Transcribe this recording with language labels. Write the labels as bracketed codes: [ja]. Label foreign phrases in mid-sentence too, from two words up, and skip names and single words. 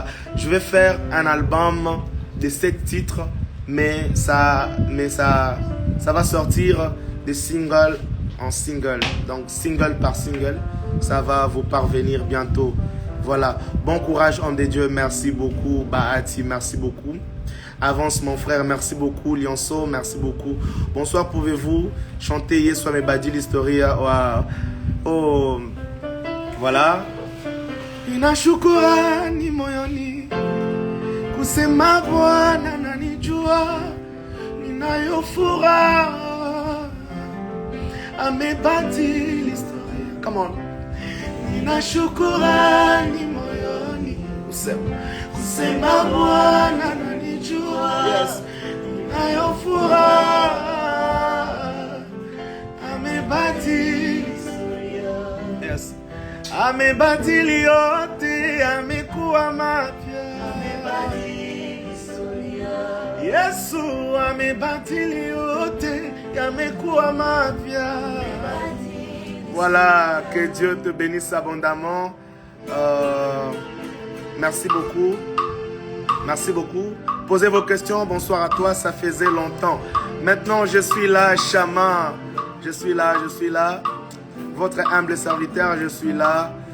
[fr] Je vais faire un album de 7 titres, mais ça va sortir de single en single. Donc single par single, ça va vous parvenir bientôt. Voilà. Bon courage, homme de Dieu. Merci beaucoup. Bahati, merci beaucoup. Avance mon frère, merci beaucoup. Lionceau, merci beaucoup. Bonsoir, pouvez-vous chanter Yesu amebadili historia? Oh, voilà. [sw] Nina shukurani moyoni kusema Bwana ananijua, ninayo furaha amebadili historia. [en] Come on. [sw] Nina shukurani moyoni kusema Bwana ananijua, yes, ninayo furaha amebadili historia. Yes. Amebadili yote, amekuwa mapya. Yesu amebadili yote, amekuwa mapya. [fr] Voilà, que Dieu te bénisse abondamment. Merci beaucoup. Merci beaucoup. Posez vos questions. Bonsoir à toi, ça faisait longtemps. Maintenant, je suis là, Chama. Je suis là. Votre humble serviteur, je suis là.